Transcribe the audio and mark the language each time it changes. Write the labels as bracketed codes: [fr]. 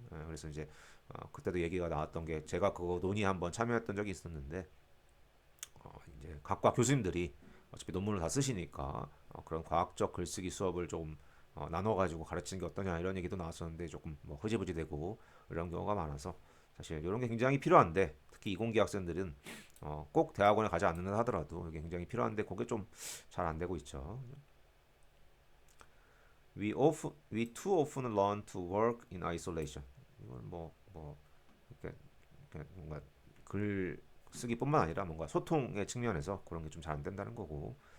[ko] 그래서 이제 그때도 얘기가 나왔던 게 제가 그거 논의 한번 참여했던 적이 있었는데 이제 각과 교수님들이 어차피 논문을 다 쓰시니까 그런 과학적 글쓰기 수업을 좀 나눠가지고 가르치는 게 어떠냐 이런 얘기도 나왔었는데 조금 뭐 흐지부지 되고 이런 경우가 많아서 사실 이런 게 굉장히 필요한데 특히 이공계 학생들은 꼭 대학원에 가지 않는다 하더라도 이게 굉장히 필요한데 그게 좀 잘 안 되고 있죠. [en] We too often learn to work in isolation. [ko] 이건 이렇게 뭔가 글 쓰기뿐만 아니라 뭔가 소통의 측면에서 그런 게 좀 잘 안 된다는 거고.